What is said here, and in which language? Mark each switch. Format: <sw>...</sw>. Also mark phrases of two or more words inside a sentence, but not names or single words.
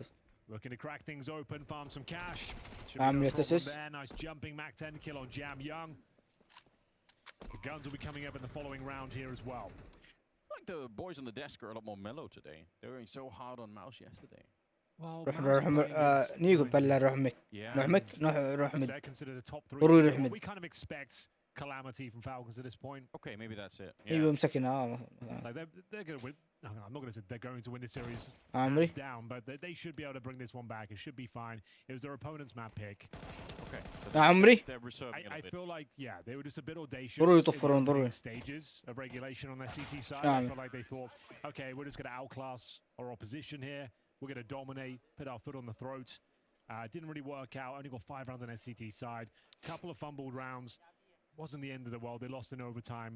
<en>Looking to crack things open, farm some cash.</en> <ar>عامل Tessus.</ar> <en>There, nice jumping Mac 10 kill on Jam Young. The guns will be coming up in the following round here as well. I feel like the boys on the desk are a lot more mellow today. They were going so hard on mouse yesterday. Well,</en> <ar>نيجو بلا روح مك. روح مك روح مك.</ar> <en>They're considered a top 3.</en> <ar>روح مك.</ar> <en>We kind of expect calamity from Falcons at this point. Okay, maybe that's it.</en> <ar>ايوه مسكنا.</ar> <en>Like they're going to win. I'm not going to say they're going to win this series hands down, but they should be able to bring this one back. It should be fine. It was their opponent's map pick. Okay.</en> <ar>عمري.</ar> <en>They're reserving I feel like, yeah, they were just a bit audacious.</en> <ar>ضروري يطفرون ضروري.</ar> <en>Stages of regulation on their CT side. I feel like they thought, okay, we're just going to outclass our opposition here. We're going to dominate, put our foot on the throat. Didn't really work out. Only got 5 rounds on SCT side. Couple of fumbled rounds. Wasn't the end of the world. They lost in overtime.</en>